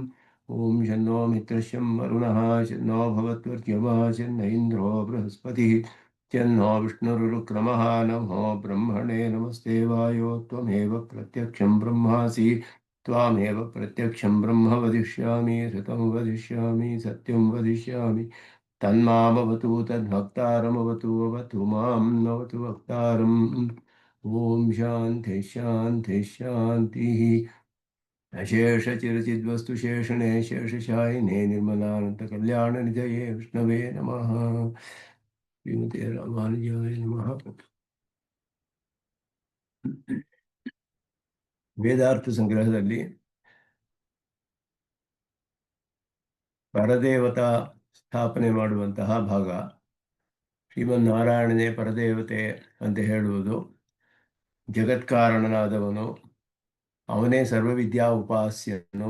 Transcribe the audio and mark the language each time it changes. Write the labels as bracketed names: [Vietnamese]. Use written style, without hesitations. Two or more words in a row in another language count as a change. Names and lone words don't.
[Sanskrit] ॐ शन्नो मित्रश्यं वरुणः शन्नो भवत्वर्यमः शन्न इन्द्रो बृहस्पतिः शन्नो विष्णुरुक्रमः नमो ब्रह्मणे नमस्ते वायो त्वमेव प्रत्यक्षं ब्रह्मासि त्वामेव प्रत्यक्षं ब्रह्म वदिष्यामि ऋतं वदिष्यामि सत्यं वदिष्यामि तन्मामवतु तद्भक्तारमवतु अवतु मां नवतु वक्तारम्। ॐ शान्ति शान्ति शान्तिः। अशेषचिरचिद्वस्तु शेषणे शेषशायिने निर्मलानन्दकल्याणनिधये विष्णवे नमः। श्रीमते रामानुजाय नमः। [Kannada] ವೇದಾರ್ಥ ಸಂಗ್ರಹದಲ್ಲಿ ಪರದೇವತಾ ಸ್ಥಾಪನೆ ಮಾಡುವಂತಹ ಭಾಗ. ಶ್ರೀಮನ್ನಾರಾಯಣನೇ ಪರದೇವತೆ ಅಂತ ಹೇಳುವುದು, ಜಗತ್ಕಾರಣನಾದವನು, ಅವನೇ ಸರ್ವವಿದ್ಯಾ ಉಪಾಸ್ಯನು.